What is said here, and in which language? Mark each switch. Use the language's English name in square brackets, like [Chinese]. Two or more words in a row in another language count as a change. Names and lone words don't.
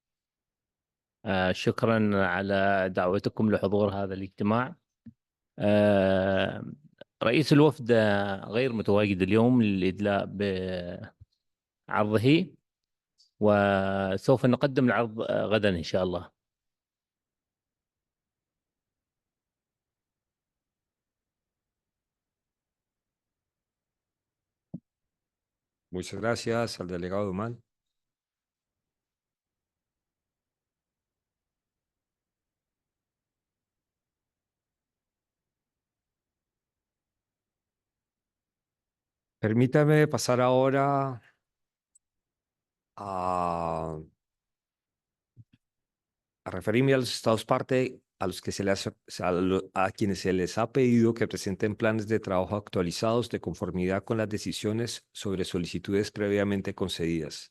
[Arabic] شكرا على دعوتكم لحضور هذا الاجتماع. رئيس الوفد غير متواجد اليوم للإدلاء بعرضه، وسوف نقدم العرض غدا إن شاء الله. [Spanish] Muchas gracias al delegado Omán. Permítame pasar ahora a referirme a los estados parte a los que a quienes se les ha pedido que presenten planes de trabajo actualizados de conformidad con las decisiones sobre solicitudes previamente concedidas.